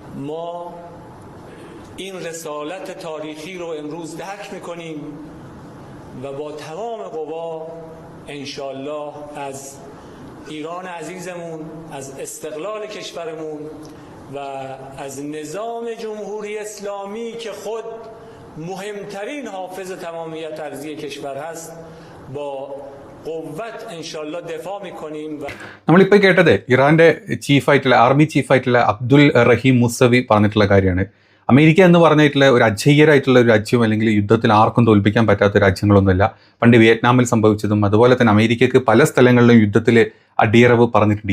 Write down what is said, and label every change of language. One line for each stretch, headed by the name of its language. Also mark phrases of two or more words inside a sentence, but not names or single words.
Persian: ما این رسالت تاریخی رو امروز درک میکنیم و با تمام قوا انشالله از ایران عزیزمون، از استقلال کشورمون و از نظام جمهوری اسلامی که خود مهمترین حافظ تمامیت ارضی کشور هست با قوت انشالله دفاع میکنیم.
Malayalam: നമ്മളിപ്പോൾ കേട്ടത് ഇറാന്റെ ചീഫായിട്ടുള്ള ആർമി ചീഫായിട്ടുള്ള അബ്ദുൽ റഹീം മുസവി പറഞ്ഞിട്ടുള്ള കാര്യമാണ്. അമേരിക്ക എന്ന് പറഞ്ഞിട്ടുള്ള ഒരു അജയ്യരായിട്ടുള്ള ഒരു രാജ്യം അല്ലെങ്കിൽ യുദ്ധത്തിൽ ആർക്കും തോൽപ്പിക്കാൻ പറ്റാത്ത രാജ്യങ്ങളൊന്നുമില്ല. പണ്ട് വിയറ്റ്നാമിൽ സംഭവിച്ചതും അതുപോലെ തന്നെ അമേരിക്കക്ക് പല സ്ഥലങ്ങളിലും യുദ്ധത്തിൽ അടിയറവ് പറഞ്ഞിട്ടുണ്ട്.